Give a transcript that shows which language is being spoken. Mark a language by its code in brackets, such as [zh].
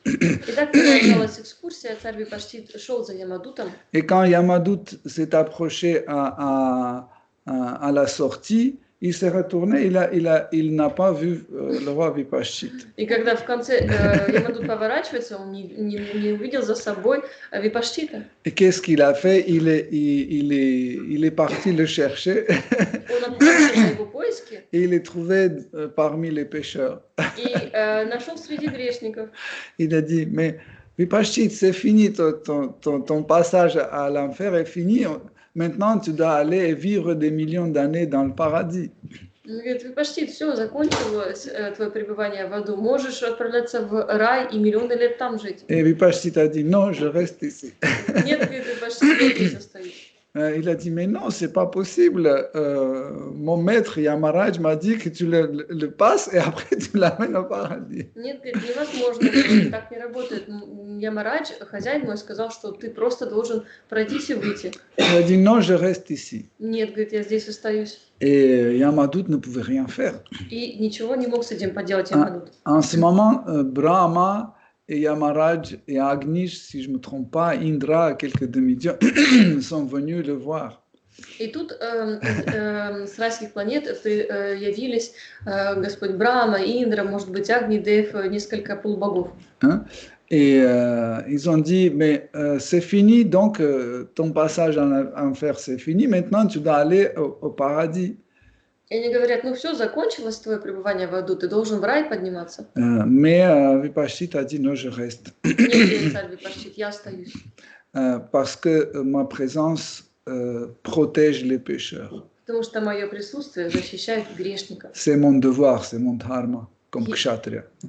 [ru] И так продолжалась экскурсия, царь Випашчит шел за Ямадутом. [fr] Et quand Yamadut s'est approché à la sortie, il s'est retourné, il n'a pas vu le roi Vipashchit. [ru] И когда в конце Ямадут поворачивается, он не увидел за собой Випашчита. [fr] Et qu'est-ce qu'il a fait? Il est parti le chercher. [ru] Он отправился на его поиски. [fr] Et il est trouvé parmi les pécheurs. [ru] И нашел среди грешников. [fr] Il a dit, mais Vipashchit, c'est fini, ton passage à l'enfer est fini. Maintenant, tu dois aller vivre des millions d'années dans le paradis. [ru] Он говорит: Випашчит, все, закончилось твое пребывание в аду. Можешь отправляться в рай и миллионы лет там жить. [fr] Et Vipashchit a dit, non, je reste ici. [ru] Нет, говорит Випашчит, я здесь остаюсь. [fr] Il a dit, mais non, c'est pas possible. Mon maître Yamaraj m'a dit que tu le passes et après tu l'amènes au paradis. [ru] Нет, говорит, невозможно, говорит, так не работает. Ямарадж, хозяин мой, сказал, что ты просто должен пройтись и выйти. [fr] Il a dit, non, je reste ici. [ru] Нет, говорит, я здесь остаюсь. [fr] Et Yamadout ne pouvait rien faire. [ru] И ничего не мог с этим поделать Ямадут. [fr] En ce moment, Brahma et Yamaraj et Agnish, si je ne me trompe pas, Indra, quelques demi-dieux, sont venus le voir. [ru] И тут с райских планет явились Господь Брахма, Индра, может быть, Агни, Дев, несколько полубогов. Hein? [fr] Et ils ont dit, mais c'est fini, donc ton passage en enfer, c'est fini, maintenant tu dois aller au paradis. [ru] И они говорят, ну все, закончилось твое пребывание в аду, ты должен в рай подниматься. [fr] Mais Vipashit a dit, non, je reste. [ru] Нет, царь Випашчит, я остаюсь. [fr] Parce que ma présence protège les pécheurs. [ru] Потому что мое присутствие защищает грешников. [fr] C'est mon devoir, c'est mon dharma, comme kshatriya.